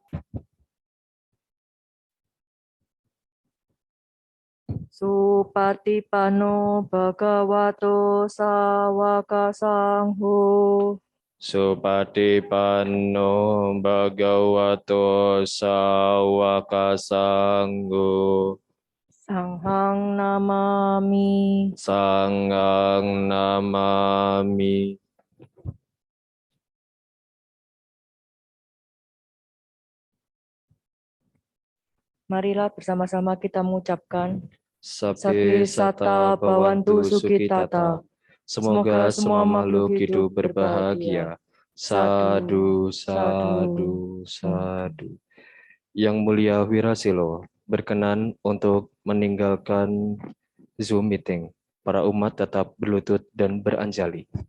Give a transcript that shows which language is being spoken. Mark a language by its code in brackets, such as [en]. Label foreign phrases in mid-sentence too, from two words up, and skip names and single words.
[pi] Supatipanno Bhagavato Sawaka Sangho. Supatipanno Bhagavato Sawaka Sangho. Sanghang namami. Sanghang namami. [id] Marilah bersama-sama kita mengucapkan [pi] Sabbe sata bhavantu sukhitata. [id] Semoga semua makhluk hidup berbahagia. [pi] Sadu, sadu, sadu. [id] Yang Mulia Wirasilo berkenan untuk meninggalkan Zoom meeting. Para umat tetap berlutut dan beranjali.